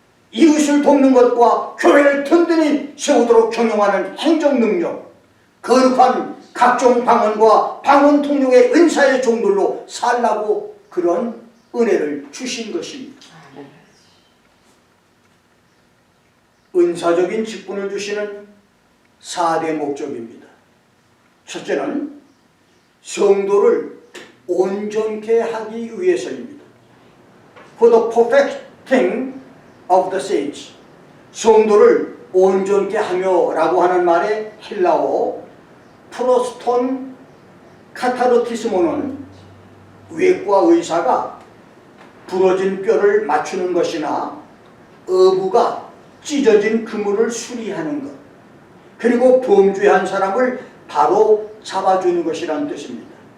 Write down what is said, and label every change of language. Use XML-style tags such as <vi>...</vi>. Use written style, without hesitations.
<ko>이웃을 돕는 것과 교회를 든든히 세우도록 경영하는 행정 능력, 거룩한 각종 방언과 방언 통역의 은사의 종들로 살라고 그런 은혜를 주신 것입니다. 은사적인 직분을 주시는 4대 목적입니다. 첫째는 성도를 온전케 하기 위해서입니다.</ko> <en>For the perfecting of the saints.</en> <ko>성도를 온전케 하며 라고 하는 말의 헬라어 프로스톤 카타르티스모는 외과 의사가 부러진 뼈를 맞추는 것이나 어부가 찢어진 그물을 수리하는 것, 그리고 범죄한 사람을 바로 잡아주는 것이라는 뜻입니다.</ko>